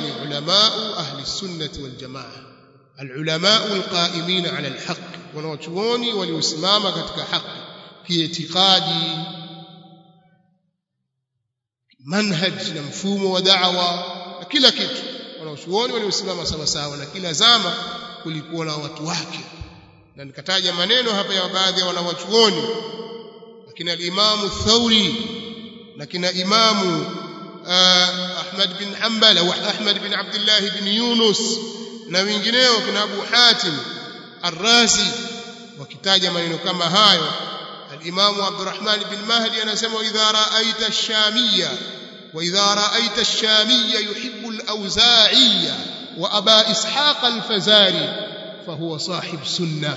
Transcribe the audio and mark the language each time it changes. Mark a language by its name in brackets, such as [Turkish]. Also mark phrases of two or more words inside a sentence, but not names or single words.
[Swahili] Ni [Arabic] علماء أهل السنة والجماعة العلماء القائمين على الحق, [Swahili] wanawachuoni waliosimama katika haki kiitikadi, manhaj na mfumo wa da'wa na kila kitu. Wanawachuoni waliosimama sawa sawa, na kila zama kulikuwa na watu wake. Na nikataja maneno hapa ya baadhi ya wanawachuoni, lakini al-Imam Thawri, lakini Imam Ahmad bin Hanbal au Ahmad bin Abdullah bin Yunus na wengineo, kina Abu Hatim Ar-Razi, wakitaja maneno kama hayo. [Arabic] Al-Imam Abdurrahman bin Mahdi anasema إذا رأيت الشامي وإذا رأيت الشامي يحب الأوزاعي وأبا إسحاق الفزاري فهو صاحب سنة.